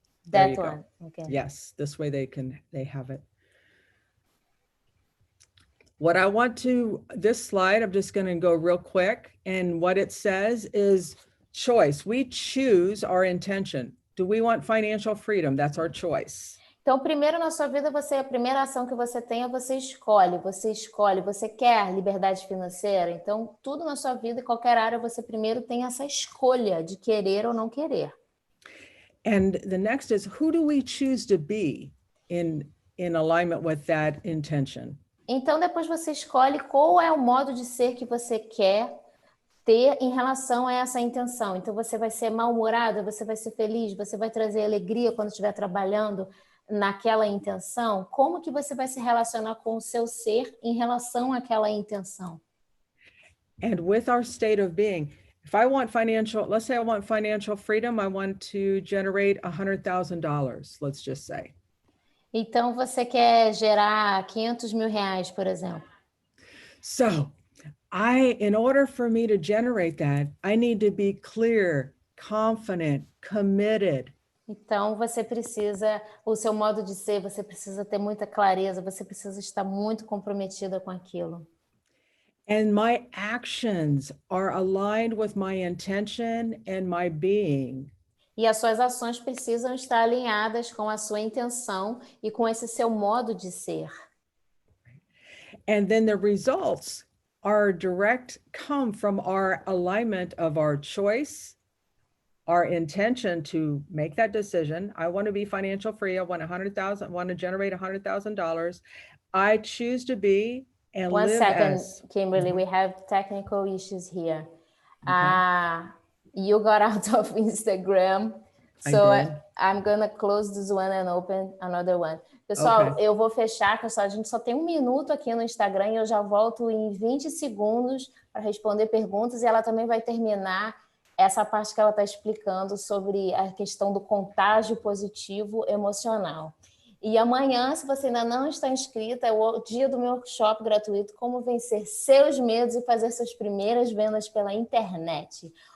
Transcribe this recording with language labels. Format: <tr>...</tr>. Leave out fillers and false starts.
<en>That one. Okay. Yes, this way they have it. What I want to, this slide, I'm just going to go real quick. And what it says is choice. We choose our intention. Do we want financial freedom? That's our choice.</en> <pt>Então, primeiro na sua vida, a primeira ação que você tem é você escolhe, você quer liberdade financeira. Então, tudo na sua vida, em qualquer área, você primeiro tem essa escolha de querer ou não querer.</pt> <en>And the next is, who do we choose to be in alignment with that intention?</en> <pt>Então, depois você escolhe qual é o modo de ser que você quer ter em relação a essa intenção. Então, você vai ser mal-humorada, você vai ser feliz, você vai trazer alegria quando estiver trabalhando naquela intenção. Como que você vai se relacionar com o seu ser em relação àquela intenção?</pt> <en>And with our state of being, if I want let's say I want financial freedom, I want to generate $100,000, let's just say.</en> <pt>Então, você quer gerar 500 mil reais, por exemplo.</pt> <en>So, in order for me to generate that, I need to be clear, confident, committed.</en> <pt>Então, você precisa, o seu modo de ser, você precisa ter muita clareza, você precisa estar muito comprometida com aquilo.</pt> <en>And my actions are aligned with my intention and my being.</en> <pt>E as suas ações precisam estar alinhadas com a sua intenção e com esse seu modo de ser.</pt> <en>And then the results are come from our alignment of our choice, our intention to make that decision. I want to be financial free. I want to generate $100,000. I choose to be and One live second, as. Kimberly, we have technical issues here. Okay. You got out of Instagram, so I'm gonna close this one and open another one.</en> <pt>Pessoal, eu vou fechar, pessoal, a gente só tem 1 minuto aqui no Instagram e eu já volto em 20 segundos para responder perguntas e ela também vai terminar essa parte que ela está explicando sobre a questão do contágio positivo emocional. E amanhã, se você ainda não está inscrita, é o dia do meu workshop gratuito, como vencer seus medos e fazer suas primeiras vendas pela internet.</pt>